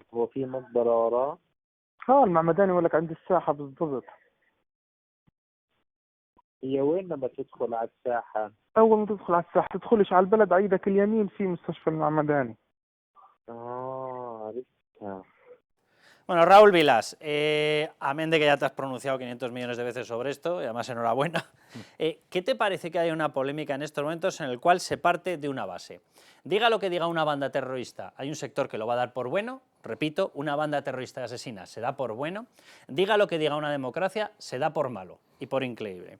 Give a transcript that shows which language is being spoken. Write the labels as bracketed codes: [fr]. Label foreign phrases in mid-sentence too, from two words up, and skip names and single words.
[ar] هو في مقبرة وراه؟ المعمداني يقول لك عند الساحة بالضبط. هي وين لما تدخل على الساحة؟ أول ما تدخل على الساحة تدخلش على البلد على إيدك اليمين في مستشفى المعمداني. عرفتها. [es] Bueno, Raúl Vilas, amén de que ya te has pronunciado 500 millones de veces sobre esto, y además enhorabuena, ¿qué te parece que hay una polémica en estos momentos en el cual se parte de una base? Diga lo que diga una banda terrorista, hay un sector que lo va a dar por bueno, repito, una banda terrorista y asesina se da por bueno, diga lo que diga una democracia, se da por malo y por increíble.